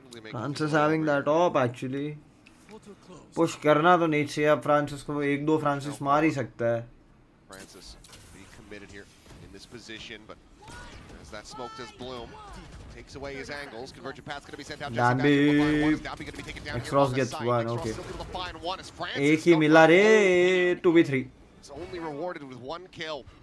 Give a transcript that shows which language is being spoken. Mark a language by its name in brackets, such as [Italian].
[English] Francis having that op actually. [Hindi] Push करना तो नहीं चाहिए. अब फ्रांसिस को 1-2 फ्रांसिस मार ही सकता है. [English] Francis be committed here in this position, but as that smoke does bloom, takes away his angles. Convergent path's going to be sent out. [Hindi] Dambi. [English] X-Ross gets one. Okay. [Hindi] एक ही मिला रे. 2v3. [English] It's only rewarded with one kill.